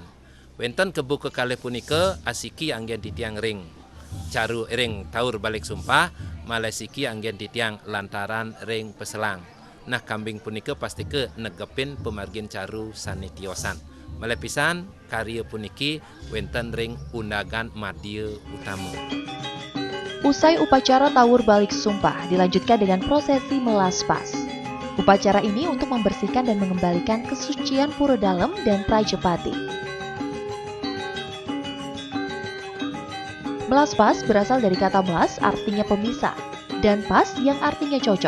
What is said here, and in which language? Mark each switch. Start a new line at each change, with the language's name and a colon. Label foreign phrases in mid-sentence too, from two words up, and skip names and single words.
Balinese: Wenten kebu kekalih punika asiki anggen titiang ring caru ring taur balik sumpah, malesiki anggen titiang lantaran ring peselang. Nah kambing punika pasti ke negepin pemargin caru sanitiosan. Melepisan karya puniki wenten ring undagan madya utama.
Indonesian: Usai upacara tawur balik sumpah dilanjutkan dengan prosesi melaspas. Upacara ini untuk membersihkan dan mengembalikan kesucian pura dalam dan Prajapati. Melaspas berasal dari kata melas artinya pemisah dan pas yang artinya cocok.